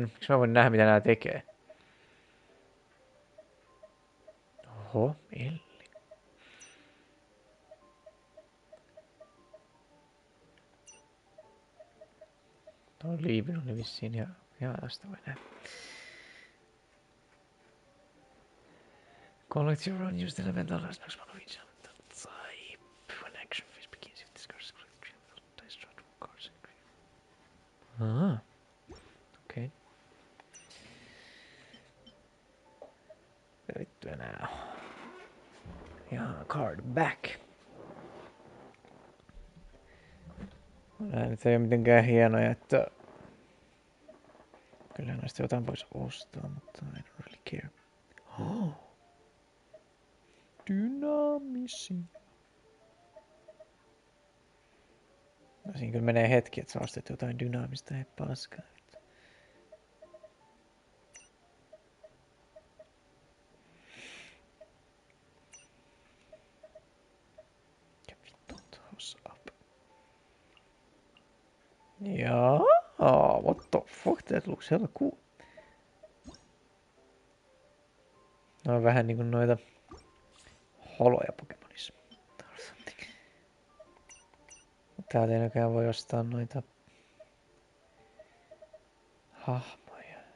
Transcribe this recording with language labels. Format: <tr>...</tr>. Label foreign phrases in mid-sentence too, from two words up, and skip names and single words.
<fi>Miksi mä voin nähdä, mitä nää tekee? Oho, Elli. Tuo Lieben oli vissiin ja tästä voi nähdä.</fi> <en>Collect your unused elemental as next one of each type. When action phase begins, if this card is collected, dice draw 2 cards.</en> <fi>Okei. Mitä vittu enää? Ja</fi> <en>card back.</en> <fi>Nää nyt ei ole mitenkään hienoja, että kyllä näistä jotain voisi ostaa, mutta</fi> <en>I don't really care.</en> <fi>Dynaamisia. No siinä kyllä menee hetki, että sä ostat jotain dynaamista ja paskaa. Mikä vittu</fi> <en>toss up? Jaa, what the fuck, that looks hella cool.</en> <fi>No on vähän niinku noita holoja Pokemonissa. Täältä ei näköjään voi ostaa noita hahmoja.</fi>